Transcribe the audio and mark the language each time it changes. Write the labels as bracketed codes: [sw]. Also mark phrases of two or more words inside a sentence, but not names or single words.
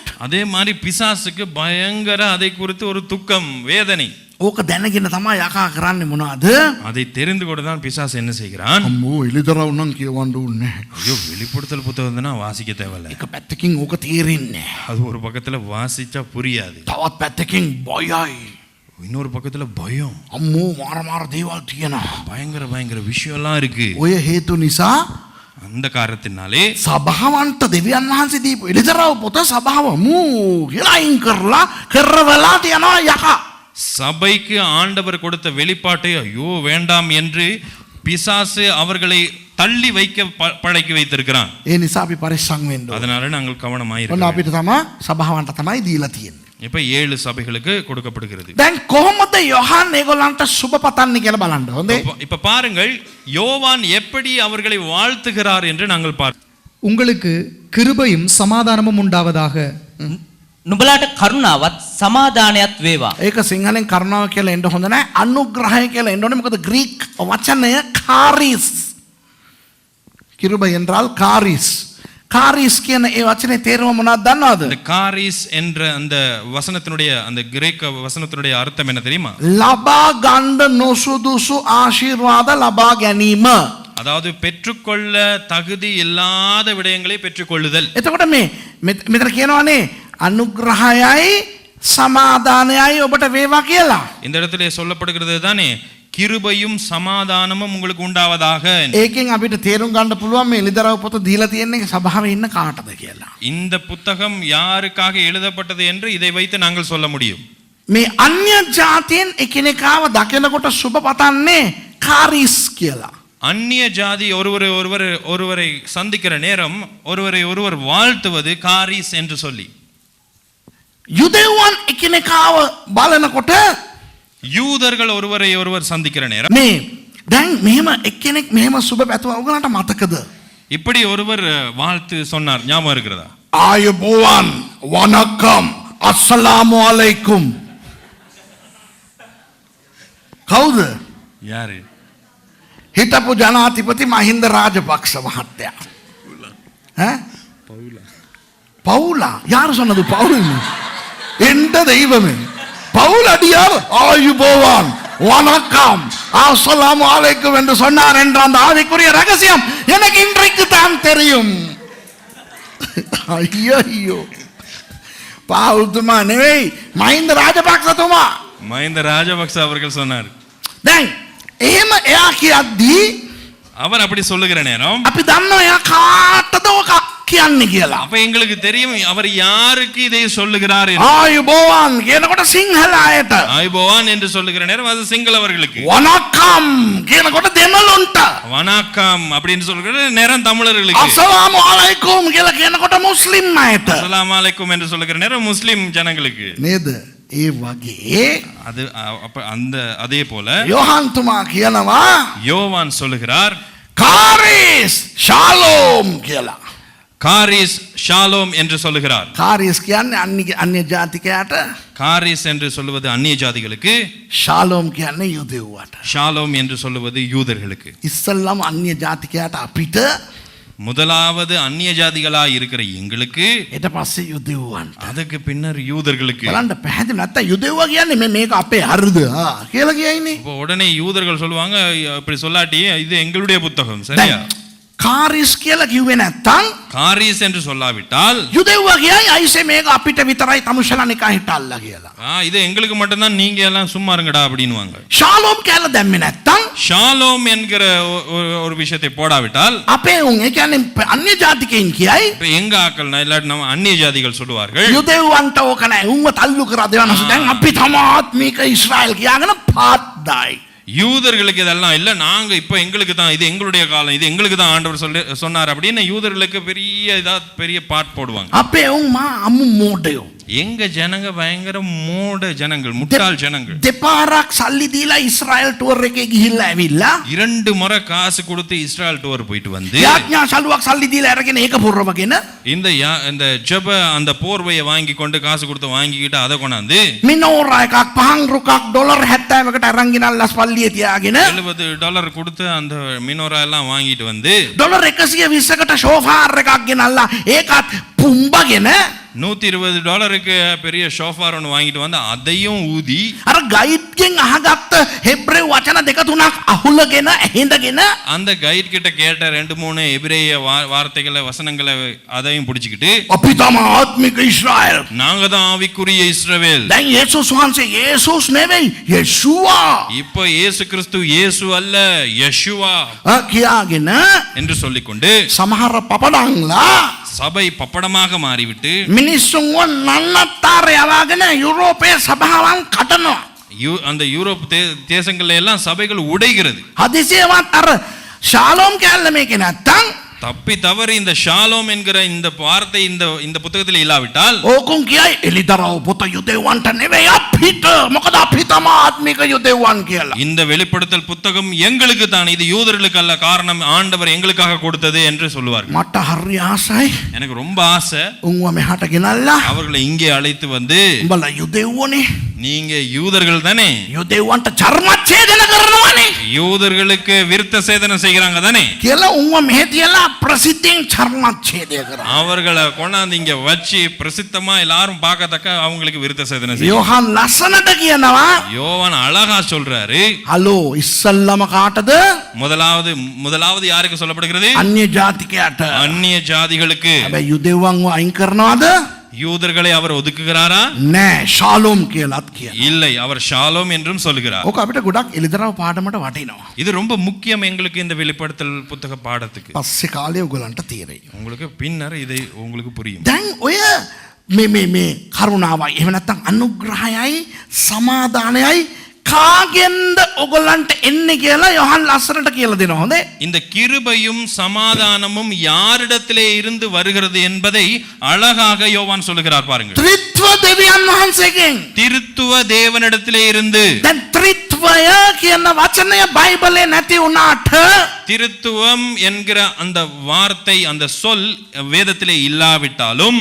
[ta] அதே மாதிரி பிசாசுக்கு பயங்கர அதை குறித்து ஒரு துக்கம் வேதனை. [si] ඕක දැනගෙන තමයි යකා කරන්නේ මොනවද? [ta] அதை தெரிந்து கூட தான் பிசாசு என்ன செய்கிறான்? [si] අම්මෝ එළිදරව් නම් කියවන්න ඕනේ. [ta] ஐயோ வெளிப்படுத்தல் புத்தகம் தானே வாசிக்க தேவையில்ல. [si] එක පැත්තකින් ඕක තේරෙන්නේ. [ta] அது ஒரு பக்கத்துல வாசிச்சா புரியாது. [si] තවත් පැත්තකින් බයයි. [ta] இன்னொரு பக்கத்துல பயம். [si] අම්මෝ මාර මාර දේවල් තියෙනවා. [ta] பயங்கர பயங்கர விஷயம்லாம் இருக்கு. [si] ඔය හේතු නිසා [ta] அந்த காரணத்தினாலே [si] සභාවන්ට දෙවියන් වහන්සේ දීපු එළිදරව් පොත සභාව මූ කියලා අයින් කරලා කරවලා තියනවා යකා. [ta] சபைக்கு ஆண்டவர் கொடுத்த வெளிப்பாட்டை ஐயோ வேண்டாம் என்று பிசாசு அவர்களை தள்ளி வைக்க பழக்கி வைத்திருக்கிறான். [si] ඒ නිසා අපි පරිස්සම් වෙන්න ඕනේ. [ta] அதனால நாங்கள் [si] ඔන්න [ta] கவனமாயிருக்கிறோம். [si] අපිට තමයි සභාවන්ට තමයි දීලා තියෙන්නේ. [ta] இப்ப 7 சபைகளுக்கு கொடுக்கப்படுகிறது. [si] දැන් කොහොමද යොහන් ඒගොල්ලන්ට සුබ පතන්නේ කියලා බලන්න. හොඳේ. [ta] இப்ப பாருங்கள் யோவான் எப்படி அவர்களை வாழ்த்துகிறார் என்று நாங்கள் பார்ப்போம். உங்களுக்கு கிருபையும் சமாதானமும் உண்டாவதாக. [si] නුඹලාට කරුණාවත් සමාදානයත් වේවා. ඒක සිංහලෙන් කරුණාව කියලා එන්න හොඳ නැහැ. අනුග්‍රහය කියලා එන්න ඕනේ. මොකද ග්‍රීක් වචනය කාරිස්. [ta] කිරුබ என்றால் කාරිස්. [si] කාරිස් කියන ඒ වචනේ තේරුම මොනවද දන්නවද? [ta] இந்த காரிஸ் என்ற அந்த வசனத்தினுடைய அந்த கிரேக்க வசனத்தினுடைய அர்த்தம் என்ன தெரியுமா? [si] ලබා ගන්න නොසුදුසු ආශිර්වාද ලබා ගැනීම. [ta] அதாவது பெற்றுக்கொள்ள தகுதி இல்லாத விடயங்களை பெற்றுக்கொள்ளுதல். [si] එතකොට මේ මෙතන කියනවානේ අනුග්‍රහයයි සමාදානයයි ඔබට වේවා කියලා. [ta] இந்த இடத்திலே சொல்லப்படுகிறது தானே கிருபையும் சமாதானமும் உங்களுக்கு உண்டாவதாக. [si] ඒකෙන් අපිට තේරුම් ගන්න පුළුවන් මේ එළිදරව් පොත දීලා තියෙන්නේ සභාවේ ඉන්න කාටද කියලා. [ta] இந்த புத்தகம் யாருக்காக எழுதப்பட்டது என்று இதை வைத்து நாங்கள் சொல்ல முடியும். [si] මේ අන්‍ය ජාතීන් එකිනෙකාව දකිනකොට සුබ පතන්නේ කාරිස් කියලා. [ta] அந்நிய ஜாதி ஒருவரை சந்திக்கிற நேரம் ஒருவர் வாழ்த்துவது காரிஸ் என்று சொல்லி. [si] යුදෙව්වන් එකිනෙකාව බලනකොට [ta] யூதர்கள் ஒருவர் சந்திக்கிற நேரம் [si] මේ දැන් මෙහෙම එක්කෙනෙක් මෙහෙම සුබ පැතුවා ඔයගලන්ට මතකද? [ta] இப்படி ஒருவர் வாழ்த்து சொன்னார், ஞாபகம் இருக்கிறதா? [si] ආයුබෝවන් වනකම් [ar] السلام عليكم. [si] කවුද? [ta] யாரு? [si] හිටපු ජනාධිපති මහින්ද රාජපක්ෂ මහත්තයා. [ta] பவுலா? யார் சொன்னது பவுல்? எந்த தெய்வமே? பவுல் அடியார் ஆயுபோவான் வணக்கம் [ar] السلام عليكم [ta] என்று சொன்னார் என்ற அந்த ஆவிக்குரிய ரகசியம் எனக்கு இன்றைக்கு தான் தெரியும். [si] අයියෝ පාවුල් තුමා නෙවෙයි මහින්ද රාජපක්ෂ තුමා. [ta] மஹிந்த ராஜபக்ச அவர்கள் சொன்னார். [si] දැන් එහෙම එයා කියද්දී [ta] அவர் அப்படி சொல்லுகிற நேரம் [si] අපි දන්නවා එයා කාටද ඔක කියන්නේ කියලා. [ta] அப்ப எங்களுக்கு தெரியும் அவர் யாருக்கு இதை சொல்லுகிறார் என்று. [si] ආයුබෝවන් කියනකොට සිංහල අයට. [ta] ஆயுபோவான் என்று சொல்லுகிற நேரம் அது சிங்களவர்களுக்கு. [si] வணக்கம் කියනකොට දෙමළුන්ට. [ta] வணக்கம் அப்படின்னு சொல்லுகிற நேரம் தமிழர்களுக்கு. [ar] السلام عليكم [si] කියලා කියනකොට මුස්ලිම් අයට. [ar] السلام عليكم [ta] என்று சொல்லுகிற நேரம் முஸ்லிம் ஜனங்களுக்கு. [si] නේද? ඒ වගේ [ta] அது அப்ப அந்த அதே போல [si] යොහන් තුමා කියනවා [ta] யோவான் சொல்லுகிறார் [si] කාරිස් ශාලෝම් කියලා. [ta] காரிஸ் ஷாலோம் என்று சொல்லுகிறார். [si] කාරිස් කියන්නේ අන්‍ය ජාතිකයාට, [ta] காரிஸ் என்று சொல்லுவது அந்நிய ஜாதிகளுக்கு, [si] ශාලෝම් කියන්නේ යුදෙව්වට. [ta] ஷாலோம் என்று சொல்லுவது யூதர்களுக்கு. [si] ඉස්සල්ලාම අන්‍ය ජාතිකයාට අපිට, [ta] முதலாவது அந்நிய ஜாதிகளாய் இருக்கிற எங்களுக்கு, [si] ඊට පස්සේ යුදෙව්වන්ට. [ta] அதுக்கு பின்னர் யூதர்களுக்கு. [si] බලන්න පැහැදිලි නැත්තම් යුදෙව්වා කියන්නේ මේක අපේ හරිද කියලා කියයිනේ. [ta] இப்போ உடனே யூதர்கள் சொல்லுவாங்க இப்படி சொல்லாட்டி இது எங்களுடைய புத்தகம் சரியா. [si] කාරිස් කියලා කිව්වේ නැත්තම්, [ta] காரிஸ் என்று சொல்லாவிட்டால் [si] යුදෙව්වා කියයි අයිසේ මේක අපිට විතරයි තමුෂලන එක හිටල්ලා කියලා. [ta] இது எங்களுக்கு மட்டும்தான், நீங்க எல்லாம் சும்மா இருங்கடா அப்படின்னுவாங்க. [si] ஷாலோம் කියලා දැම්මේ නැත්තම්, [ta] ஷாலோம் என்கிற ஒரு விஷயத்தை போடாவிட்டால் [si] අපේ උන් ඒ කියන්නේ අන්‍ය ජාතිකයින් කියයි [ta] இப்ப எங்க ஆக்கள் இல்லாட்டி நம்ம அந்நிய ஜாதிகள் சொல்லுவார்கள் [si] යුදෙව්වන්ට ඕක නැහැ. උන්ව තල්ලු කරා දෙවනස. දැන් අපි තමාත් මේක ඊශ්‍රායල් කියාගෙන පාත්දායි. [ta] யூதர்களுக்கு இதெல்லாம் இல்ல, நாங்க இப்ப எங்களுக்கு தான், இது எங்களுடைய காலம், இது எங்களுக்கு தான் ஆண்டவர் சொன்னார் அப்படின்னு யூதர்களுக்கு பெரிய பாட் போடுவாங்க. [si] අපේ උන් මා අමු මෝඩයෝ. [ta] எங்க ஜனங்க பயங்கர மூட ஜனங்கள், முட்டாள் ஜனங்கள். [si] දෙපාරක් සල්ලි දීලා ඉස්රායෙල් ටුවර් එකේ ගිහිල්ලා ඇවිල්ලා [ta] 2 முறை காசு கொடுத்து இஸ்ரேல் டூர் போயிட்டு வந்து [si] යාඥා සල්ලුවක් සල්ලි දීලා අරගෙන ඒක පුරවගෙන [ta] இந்த ஜெப அந்த போர்வையை வாங்கி கொண்டு காசு கொடுத்து வாங்கிக்கிட்டு அதை கொண்டாந்து [si] මිනෝරා එකක් පහන් රුකක් ඩොලර් 70කට අරන් ගෙනල්ලා පල්ලියේ තියාගෙන [ta] $70 கொடுத்து அந்த மினோரா எல்லாம் வாங்கிட்டு வந்து [si] ඩොලර් 120කට ෂෝෆාර් එකක් ගෙනල්ලා ඒකත් පුම්බගෙන [ta] $120க்கு பெரிய ஷோஃபார் ஒன்று வாங்கிட்டு வந்து அதையும் ஊதி [si] අර ගයිඩ්ගෙන් අහගත්ත හෙබ්‍රේව වචන දෙක තුනක් අහුලගෙන ඇහිඳගෙන [ta] அந்த கைட் கிட்ட கேட்ட 2-3 எபிரேய வார்த்தைகளை வசனங்களை அதையும் பிடிச்சிக்கிட்டு [si] අපි තමයි ආත්මික ඉස්රායෙල්. [ta] நாங்க தான் ஆவிக்குரிய இஸ்ரவேல். [si] දැන් යේසුස් වහන්සේ යේසුස් නෙවෙයි යේෂුවා [ta] இப்போ இயேசு கிறிஸ்து இயேசு அல்ல யெஷுவா [si] කියාගෙන [ta] என்று சொல்லிக்கொண்டு [si] සමහර පපඩංලා [ta] சபை பப்படமாக மாறிவிட்டு [si] මිනිස්සුන්ව නන්නත්තර යවාගෙන යුරෝපයේ සභාවන් කඩනවා. [ta] அந்த யூரோப் தேசங்கள்ல எல்லாம் சபைகள் உடைகிறது. [si] හදිසියවත් අර ශාලෝම් කැල්ල මේකේ නැත්තම් [ta] தப்பி தவறி இந்த ஷாலோம் என்கிற இந்த வார்த்தை இந்த புத்தகத்தில் இல்லாவிட்டால் [si] ඕකුන් කියයි එලිදරව් පුත යුදෙව්වන්ට නෙවෙයි අපිට. මොකද අපි තමයි ආත්මික යුදෙව්වන් කියලා. [ta] இந்த வெளிப்படுத்தல் புத்தகம் எங்களுக்கு தான், இது யூதர்களுக்கு அல்ல, காரணம் ஆண்டவர் எங்களுக்காக கொடுத்தது என்று சொல்லுவார்கள். [si] මට හරි ආසයි [ta] எனக்கு ரொம்ப ஆசை [si] උන්ව මෙහාට ගෙනල්ලා [ta] அவர்களை இங்கே அழைத்து வந்து, [si] උඹලා යුදෙව්වනේ [ta] நீங்க யூதர்கள் தானே, [si] යුදෙව්වන්ට චර්මච්ඡේදන කරනවානේ [ta] யூதர்களுக்கு விருத்த சேதனம் செய்கிறாங்க தானே [si] කියලා උන්ව මෙහෙ තියලා ප්‍රසිද්ධියෙන් චර්මච්ඡේදය කරා. [ta] அவர்களை கொண்டாந்து இங்க வச்சு பிரசித்தமா எல்லாரும் பார்க்கத்தக்க அவங்களுக்கு விருத்த சேதனம் செய்ய. [si] යෝහන් ලස්සනට කියනවා [ta] யோவான் அழகா சொல்றாரு. [si] හලෝ ඉස්සල්ලාම කාටද? [ta] முதலாவது யாருக்கு சொல்லப்படுகிறது? [si] අන්‍ය ජාතිකයාට. [ta] அந்நிய ஜாதிகளுக்கு. [si] හැබැයි යුදෙව්වන්ව අයින් කරනවද? [ta] யூதர்களை அவர் ஒதுக்குகிறாரா? [si] නෑ ශාලෝම් කියලාත් කියනවා. [ta] இல்லை, அவர் ஷாலோம் என்றும் சொல்லுகிறார். [si] ඕක අපිට ගොඩක් එලිදරව් පාඩමට වටිනවා. [ta] இது ரொம்ப முக்கியம் எங்களுக்கு இந்த வெளிப்படுத்தல் புத்தக பாடத்துக்கு. [si] පස්සේ කාලේ ඔයගලන්ට තේරෙයි. [ta] உங்களுக்கு பின்னர் இதை உங்களுக்கு புரியும். [si] දැන් ඔය මේ කරුණාවයි එහෙම නැත්නම් අනුග්‍රහයයි සමාදානයයි කාගෙන්ද ඔයගලන්ට එන්නේ කියලා යොහන් ලස්සනට කියලා දෙනවා. හොඳේ. [ta] இந்த கிருபையும் சமாதானமும் யாரிடத்திலே இருந்து வருகிறது என்பதை அழகாக யோவான் சொல்லுகிறார் பாருங்கள். [si] ත්‍රිත්ව දෙවියන් වහන්සේගෙන්. [ta] திருத்துவ தேவனிடத்திலே இருந்து. [si] දැන් ත්‍රිත්වය කියන වචනය බයිබලේ නැති වුණාට [ta] திருத்துவம் என்கிற அந்த வார்த்தை, அந்த சொல் வேதத்திலே இல்லாவிட்டாலும்